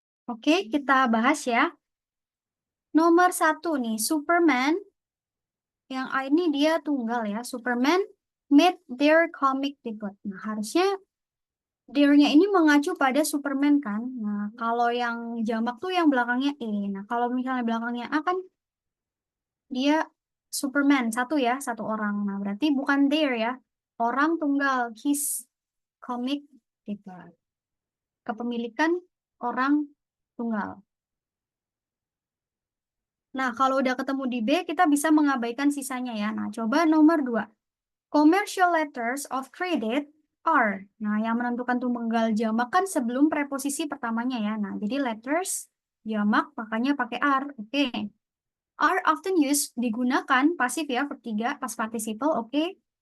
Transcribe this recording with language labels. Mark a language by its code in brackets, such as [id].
[id] Oke, kita bahas ya. Nomor 1 nih, Superman. Yang A ini dia tunggal ya. [en] Superman made their comic debut. [id] Nah, harusnya their-nya ini mengacu pada Superman kan. Nah, kalau yang jamak tuh yang belakangnya E. Nah, kalau misalnya belakangnya A kan dia Superman, satu ya, satu orang. Nah, berarti bukan their ya. Orang tunggal, [en] his comic debut. [id] Kepemilikan orang tunggal. Nah, kalau udah ketemu di B, kita bisa mengabaikan sisanya ya. Nah, coba nomor 2. [en] Commercial letters of credit are. [id] Nah, yang menentukan tunggal jamak kan sebelum preposisi pertamanya ya. Nah, jadi letters jamak makanya pakai are. Oke. [en] Are often used [id] digunakan pasif ya, verb 3, past participle, oke.